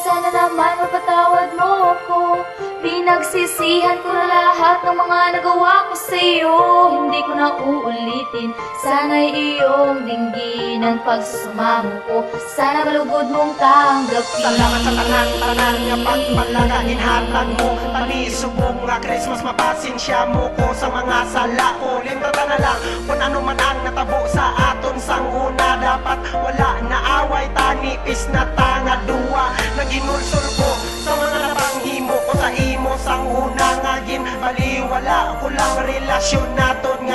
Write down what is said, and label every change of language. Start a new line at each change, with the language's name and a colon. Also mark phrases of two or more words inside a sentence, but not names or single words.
Filipino: naman mapatawad mo ako. Pinagsisihan ko na lahat ng mga nagawa ko sa'yo. Hindi ko na uulitin, sana'y iyong dinggin ang pagsusumamo ko. Sana malugod mong tanggapin.
Hiligaynon: Salamat sa tanan nga pagpalagahinhatan mo. Panisubong nga Christmas, mapasensya mo ko sa mga sala ko. Limtata na lang kung ano man ang natabo sa aton sang una. Dapat wala na away, tanipis na tanga duwa. Naginulsol ko sa mga napanghimo ko sa imo sang una nga gin baliwala ko lang relasyon naton nga